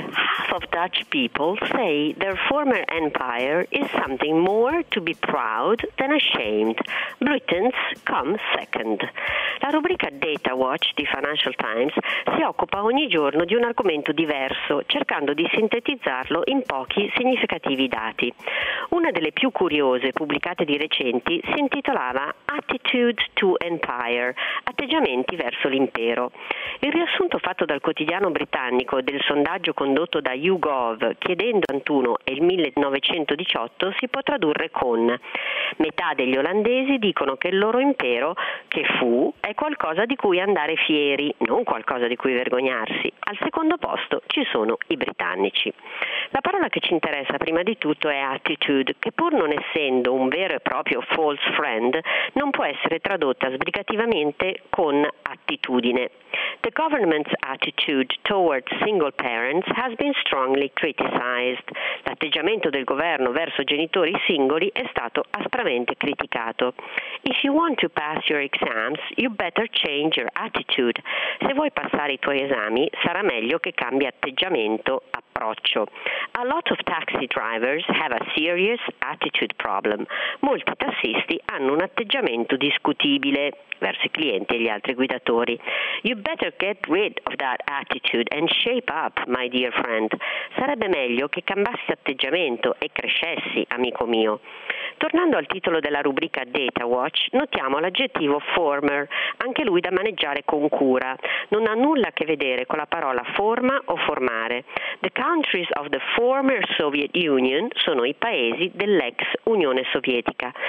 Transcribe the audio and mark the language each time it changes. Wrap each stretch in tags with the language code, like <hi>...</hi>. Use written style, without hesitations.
<en>Half of Dutch people say their former empire is something more to be proud than ashamed. Britons come second.</en> <it>La rubrica Data Watch di Financial Times si occupa ogni giorno di un argomento diverso, cercando di sintetizzarlo in pochi significativi dati. Una delle più curiose pubblicate di recenti si intitolava Attitude to Empire, atteggiamenti verso l'impero. Il riassunto fatto dal quotidiano britannico del sondaggio condotto da YouGov chiedendo a 21 e il 1918 si può tradurre con: metà degli olandesi dicono che il loro impero, che fu, è qualcosa di cui andare fieri, non qualcosa di cui vergognarsi. Al secondo posto ci sono i britannici. La parola che ci interessa prima di tutto è attitude, che pur non essendo un vero e proprio false friend, non può essere tradotta sbrigativamente con attitudine.</it> <en>The government's attitude towards single parents has been strongly criticized.</en> <it>L'atteggiamento del governo verso genitori singoli è stato aspramente criticato.</it> <en>If you want to pass your exams, you better change your attitude.</en> <it>Se vuoi passare i tuoi esami, sarà meglio che cambi atteggiamento, approccio.</it> <en>A lot of taxi drivers have a serious attitude problem.</en> <it>Molti tassisti hanno un atteggiamento discutibile verso i clienti e gli altri guidatori.</it> <en>You better get rid of that attitude and shape up, my dear friend.</en> <it>Sarebbe meglio che cambiassi atteggiamento e crescessi, amico mio. Tornando al titolo della rubrica Data Watch, notiamo l'aggettivo former, anche lui da maneggiare con cura. Non ha nulla a che vedere con la parola forma o formare.</it> <en>The countries of the former Soviet Union</en> <it>sono i paesi dell'ex Unione Sovietica.</it>